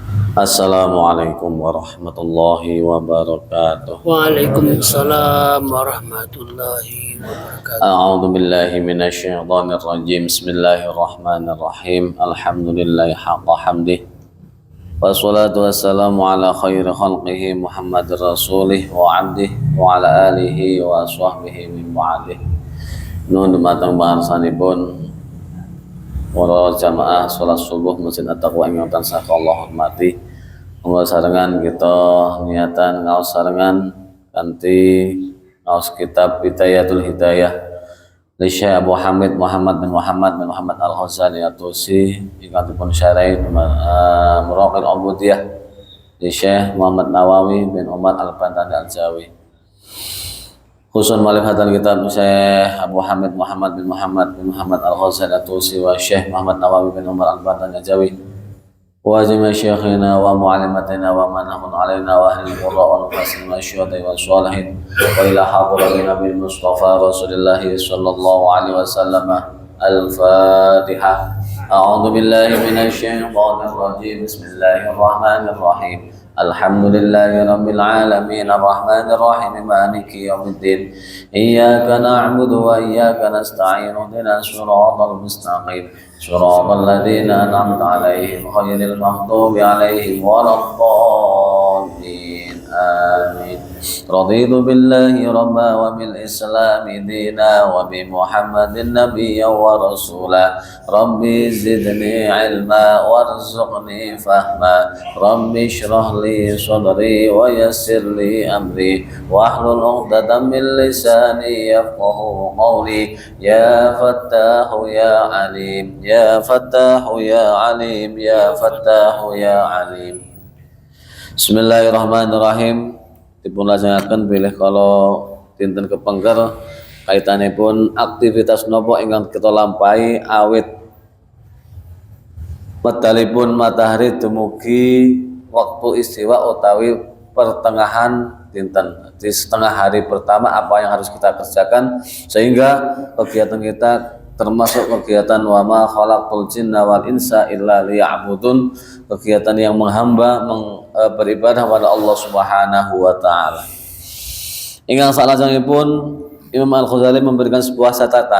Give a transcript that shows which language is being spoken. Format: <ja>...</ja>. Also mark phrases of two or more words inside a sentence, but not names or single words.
<ar>السلام عليكم ورحمة الله وبركاته. وعليكم السلام ورحمة الله وبركاته. أعوذ بالله من الشيطان الرجيم. بسم الله الرحمن الرحيم. الحمد لله حق حمده. والصلاة والسلام على خير خلقه محمد رسوله وعبده وعلى آله وصحبه من بعده.</ar> <jv>Nun dumateng baharsanipun para jamaah salat subuh Masjid At-Taqwa ingkang tansah Allah hormati. Monggo sarengan kita niatan ngaos sarengan kanthi ngaos kitab Bidayatul Hidayah li Syekh Abu Hamid Muhammad bin Muhammad Al-Ghazali At-Tusi ingkang dipun syarahi Muraqil Ubudiyah li Syekh Muhammad Nawawi bin Umar Al-Bantani Al-Jawi.</jv> <ar>Khusun malih هذا الكتاب الشيخ أبو حامد محمد محمد الغزالي الطوسي والشيخ محمد نواوي بن عمر البنتني الجاوي وجميع شيخنا ومعلماتنا ومن له علينا وأهل القراء والفاضل والشهداء والصالحين وإلى حضرة النبي المصطفى رسول الله صلى الله عليه وسلم. الفاتحة. أعوذ بالله من الشيطان الرجيم. بسم الله الرحمن الرحيم. الحمد لله رب العالمين الرحمن الرحيم مالك يوم الدين إياك نعبد وإياك نستعين اهدنا الصراط المستقيم صراط الذين أنعمت عليهم غير المغضوب عليهم ولا الضالين آمين. رضيت بالله ربا وبالإسلام دينا وبمحمد نبيا ورسولا رب زدني علما وارزقني فهما رب اشرح لي صدري ويسر لي أمري واحلل عقدة من لساني يفقهوا قولي يا فتاح يا عليم يا فتاح يا عليم يا فتاح يا عليم.</ar> <jv>Bismillahirrahmanirrahim. Dipun lajengaken bilih kalau dinten kepengker kaitanipun aktivitas nopo ingkang kita lampahi awit medalipun matahari dumugi waktu istiwa utawi pertengahan dinten.</jv> <id>Di setengah hari pertama apa yang harus kita kerjakan sehingga kegiatan kita termasuk kegiatan</id> <ar>وما خلق الجن والإنس إلا ليعبدون,</ar> <id>kegiatan yang menghamba beribadah kepada Allah</id> <ar>سبحانه وتعالى.</ar> <jv>Ingkang salajengipun</jv> <id>Imam Al-Ghazali memberikan sebuah catatan.</id>